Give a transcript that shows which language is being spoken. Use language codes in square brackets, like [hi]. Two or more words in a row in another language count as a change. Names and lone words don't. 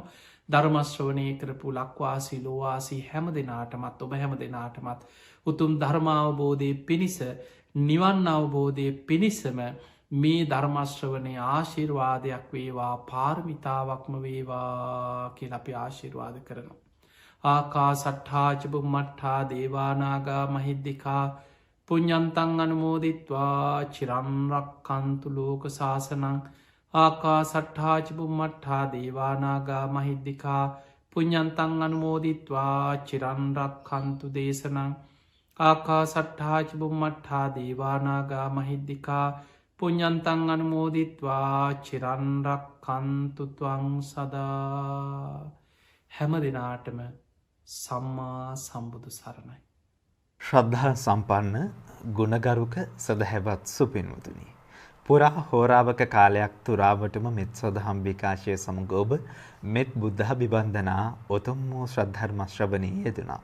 [si] ධර්මශ්‍රවනය කරපු ලක්වාසී ලෝවාසී හැම දෙනාටමත් ඔබ හැම දෙනාටමත් උතුම් ධර්මාවබෝධය පිණිස නිවන් අවබෝධය පිණිසම මේ ධර්මශ්‍රවනය ආශිර්වාදයක් වේවා පාර්මිතාවක්ම වේවා කියල අපි ආශිර්වාද කරනවා. [pi] ආකා සට්හාචපු මට්හා දේවානාගා මහිද්දිකා පුඤ්ඤන්තං අනුමෝදිත්වා චිරන්රක් කන්තු ලෝක ශාසනං ආකා සට්හාචපු මට්හා දේවානාගා මහිද්දිකා පුඤ්ඤන්තං අනුමෝදිත්වා චිරන්රක් කන්තු දේශනං ආකා සට්හාචපු මට්හා දේවානාගා මහිද්දිකා පුඤ්ඤන්තං අනුමෝදිත්වා චිරන්රක් කන්තුත්වං සදා. [si] හැම දෙනාටම සම්මා සම්බුදු සරණයි. ශ්‍රද්ධා සම්පන්න ගුණගරුක සදහැවත් සුපින්වතුනි. පුරා හෝරාවක කාලයක් තුරාවටම මෙත් සොදහම් විකාශය සමඟ ඔබ මෙත් බුද්ධ බිබන්ධනා උතුම් වූ ශ්‍රද්ධර්ම ශ්‍රවණයේ යෙදුණා.